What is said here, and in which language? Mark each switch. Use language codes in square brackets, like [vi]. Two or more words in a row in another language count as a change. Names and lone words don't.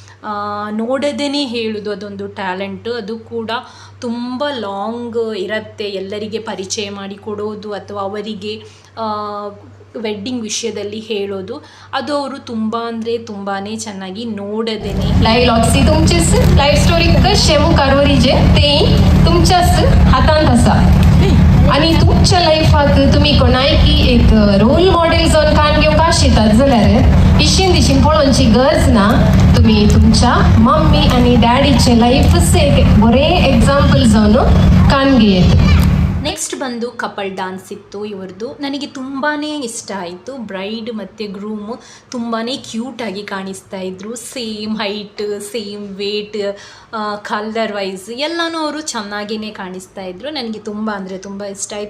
[kn] ನೋಡದೇ ಹೇಳೋದು ಅದೊಂದು ಟ್ಯಾಲೆಂಟು. ಅದು ಕೂಡ ತುಂಬ ಲಾಂಗ್ ಇರುತ್ತೆ. ಎಲ್ಲರಿಗೆ ಪರಿಚಯ ಮಾಡಿ ಕೊಡೋದು ಅಥವಾ ಅವರಿಗೆ ವೆಡ್ಡಿಂಗ್ ವಿಷಯದಲ್ಲಿ ಹೇಳೋದು, ಅದು ಅವರು ತುಂಬ ಅಂದರೆ ತುಂಬಾ ಚೆನ್ನಾಗಿ ನೋಡದೇನೆ. [kok] लाईव्ह लॉक्सी तुमचीच [en] live story [kok] शेवू कारवरीचे ते तुमच्याच हातांत आसा. आणि तुमच्या लाईफाक तुम्ही कोणायकी एक [en] role model [kok] जावन काम घेवंक आशितात जाल्यार इशीन दिशीन पळोवची गरज ना. तुम्ही तुमच्या मम्मी आणि डॅडीचे लाईफच एक बरे एग्जांपल जावन काम घेयेत. [kn] ನೆಕ್ಸ್ಟ್ ಬಂದು [en] couple dance [kn] ಇತ್ತು ಇವ್ರದ್ದು. ನನಗೆ ತುಂಬಾ ಇಷ್ಟ ಆಯಿತು. ಬ್ರೈಡ್ ಮತ್ತು ಗ್ರೂಮು ತುಂಬಾ ಕ್ಯೂಟಾಗಿ ಕಾಣಿಸ್ತಾ ಇದ್ದರು. [en] same height, same weight, colour wise [kn] ಎಲ್ಲನೂ ಅವರು ಚೆನ್ನಾಗಿಯೇ ಕಾಣಿಸ್ತಾ ಇದ್ದರು. ನನಗೆ ತುಂಬ ಅಂದರೆ ತುಂಬ ಇಷ್ಟ ಆಯಿತು.